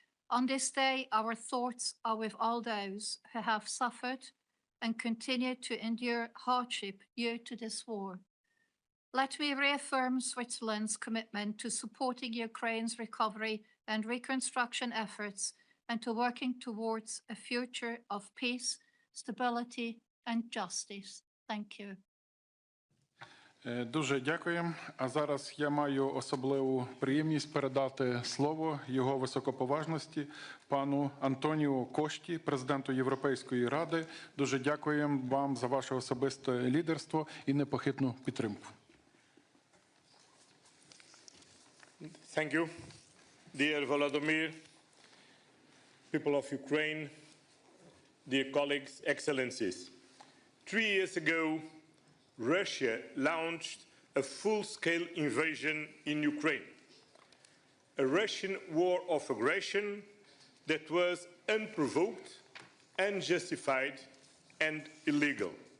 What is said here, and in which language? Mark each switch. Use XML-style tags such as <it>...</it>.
<en>On this day, our thoughts are with all those who have suffered and continue to endure hardship due to this war. Let me reaffirm Switzerland's commitment to supporting Ukraine's recovery and reconstruction efforts and to working towards a future of peace, stability, and justice. Thank you.</en> <uk>Дуже дякуємо. А зараз я маю особливу приємність передати слово його високоповажності пану Антоніу Кошті, президенту Європейської ради. Дуже дякуємо вам за ваше особисте лідерство і непохитну підтримку.</uk> <en>Thank you, dear Volodymyr, people of Ukraine, dear colleagues, excellencies. 3 years ago, Russia launched a full-scale invasion in Ukraine, a Russian war of aggression that was unprovoked, unjustified, and illegal.</en>